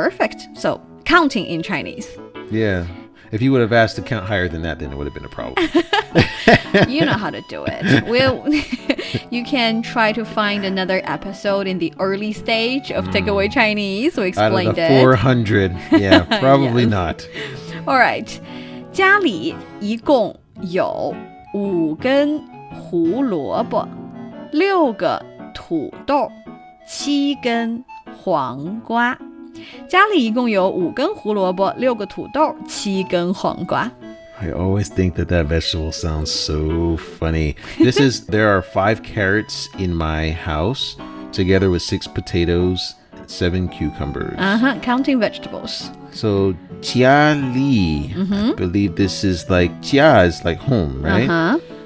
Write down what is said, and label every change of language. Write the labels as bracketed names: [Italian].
[English] Perfect. So counting in Chinese. Yeah. If you would have asked to count higher than that, then it would have been a problem. You know how to do it. You can try to find another episode in the early stage of Takeaway Chinese. We explained Out of the 400. Yeah, probably Yes. not. All right. [Chinese] 家里一共有5根胡萝卜、6个土豆、7根黄瓜。家里一共有5根胡萝卜、6个土豆、7根黄瓜。 [English] I always think that vegetable sounds so funny. There are 5 carrots in my house, together with 6 potatoes, 7 cucumbers. Counting vegetables. So, 家里, I believe this is like, 家 is like home, right?